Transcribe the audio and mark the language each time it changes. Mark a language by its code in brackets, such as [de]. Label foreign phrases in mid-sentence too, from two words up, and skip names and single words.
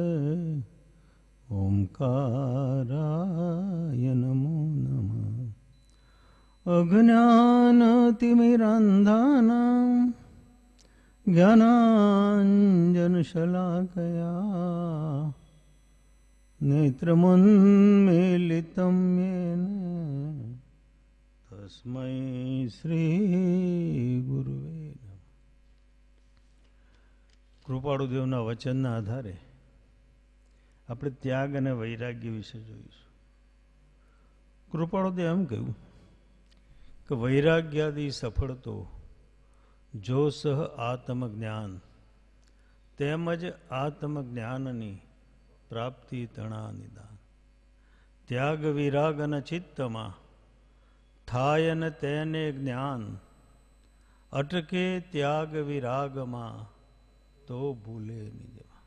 [sa] ओंकाराय नमो नमः अज्ञानतिमिरान्धानां ज्ञानाञ्जनशलाकया नेत्रमुन्मीलितं येन तस्मै श्रीगुरुवे नमः। [gu] કૃપાળુદેવના વચનના આધારે આપણે ત્યાગ અને વૈરાગ્ય વિશે જોઈશું. કૃપાળુદેવ એમ કહ્યું કે વૈરાગ્યાદિ સફળતો જો સહ આત્મજ્ઞાન તેમજ આત્મજ્ઞાનની પ્રાપ્તિ તણા નિદાન ત્યાગ વિરાગન ચિત્તમાં થાય ને તેને જ્ઞાન અટકે ત્યાગ વિરાગમાં તો ભૂલે નિજમાં.